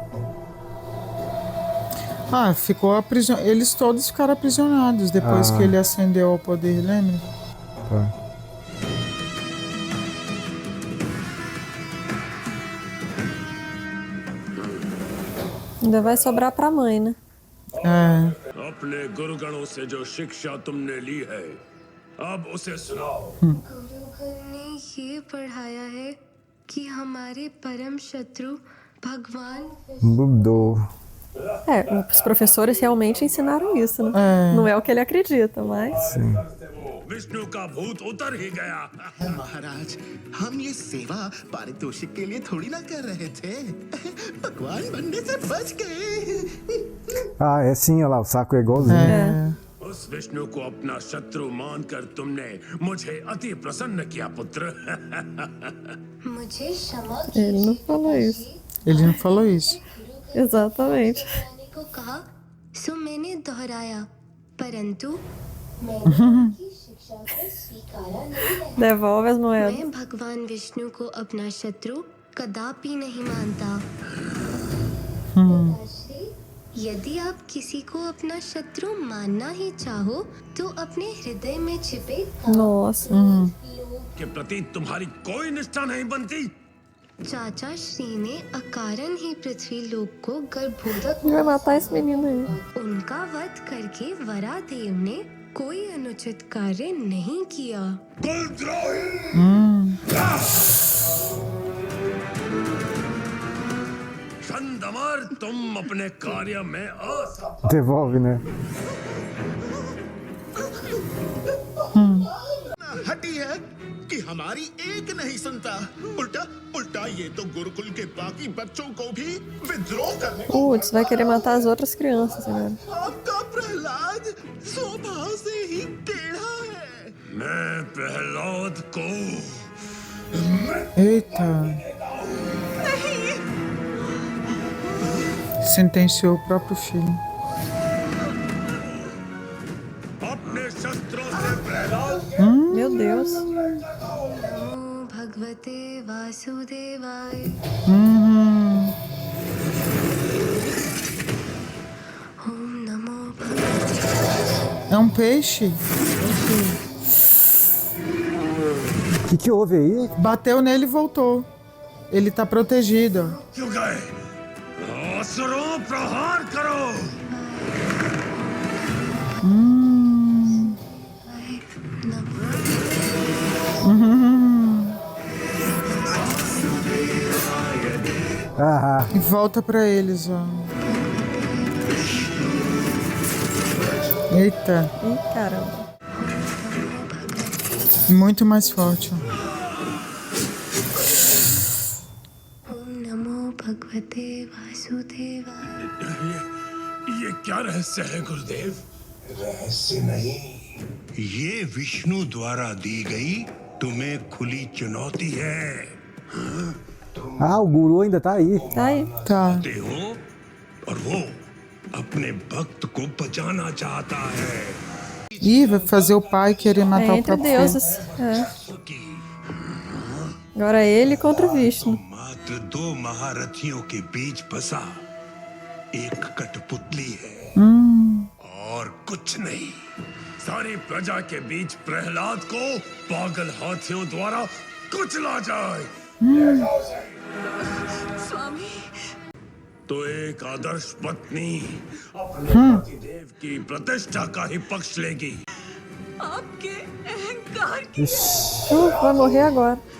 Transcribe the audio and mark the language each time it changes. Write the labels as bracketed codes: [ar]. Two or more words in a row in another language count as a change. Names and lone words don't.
[pt] Ah, ficou aprisionado. Eles todos ficaram aprisionados depois que ele ascendeu ao poder, lembra? Tá. Ainda vai sobrar pra mãe, né? É. [hi] अपने गुरुगणों से जो शिक्षा तुमने ली है अब उसे सुनाओ। गुरुगण ने ये पढ़ाया है कि हमारे परम शत्रु भगवान [pt] Mudou. Os professores realmente ensinaram isso, né? Não é o que ele acredita, mas... Sim. [hi] विष्णु का भूत उतर ही गया। महाराज, हम ये सेवा पारितोषिक के लिए थोड़ी ना कर रहे थे। भगवान बनने से बच गए। [pt] Ah, é sim, olha lá, o saco é igualzinho. [hi] उस विष्णु को अपना शत्रु मानकर तुमने मुझे अति प्रसन्न किया पुत्र। मुझे क्षमा [pt] Ele não falou isso. Ele não falou isso. Exatamente. [hi] करने को कहा, सो मैंने दोहराया, परंतु मैंने उनकी शिक्षा को स्वीकारा नहीं है। [pt] Devolve as moedas. [hi] मैं भगवान विष्णु को अपना शत्रु कदापि नहीं मानता। पिताश्री, यदि आप किसी को अपना शत्रु मानना ही चाहो तो अपने हृदय में छिपे [pt] Nossa. [hi] के प्रति तुम्हारी कोई निष्ठा नहीं बनती। चाचा श्री ने अकारण ही पृथ्वी लोक को गर्भोदक [pt] Ele vai matar esse menino aí. [hi] उनका वध करके वरादेव ने कोई अनुचित कार्य नहीं किया। चंदमर, तुम अपने कार्य में असफल। [pt] Devolve, né? [hi] हटी है कि हमारी एक नहीं सुनता। उल्टा उल्टा ये तो गुरुकुल के बाकी बच्चों को भी विद्रोह करने को [pt] Putz, vai querer matar as outras crianças agora. [hi] आपका प्रहलाद स्वभाव से ही टेढ़ा है। मैं प्रहलाद को [pt] Eita. Sentenciou o próprio filho. [hi] अपने शस्त्रों से प्रहलाद [pt] Meu Deus. [sa] नमो भगवते वासुदेवाय। ओम नमो भगवते। [pt] É um peixe? O que houve aí? Bateu nele e voltou. Ele tá protegido. [hi] क्यों गए? असुरों प्रहार करो। [pt] Ah, E volta pra eles, ó. Eita, Ih, caramba. muito mais forte. Ó. [sa] ओम नमो भगवते वासुदेवाय। [hi] ये क्या रहस्य है गुरुदेव? रहस्य नहीं, ये विष्णु द्वारा दी गई तुम्हें खुली चुनौती है। [pt] ah, o guru ainda tá aí. Tá aí. Tá. [hi] ते हो और वो अपने भक्त को बचाना चाहता है। [pt] Ih, vai fazer o pai querer É matar o entre próprio filho. deuses. É. Agora ele contra o Vishnu. [hi] मात्र दो महारथियों के बीच फंसा एक कठपुतली है और कुछ नहीं। सारी प्रजा के बीच प्रहलाद को पागल हाथियों द्वारा कुचला जाए। स्वामी तो एक आदर्श पत्नी अपने पतिदेव की प्रतिष्ठा का ही पक्ष लेगी। आपके अहंकार की [pt] Vai morrer agora.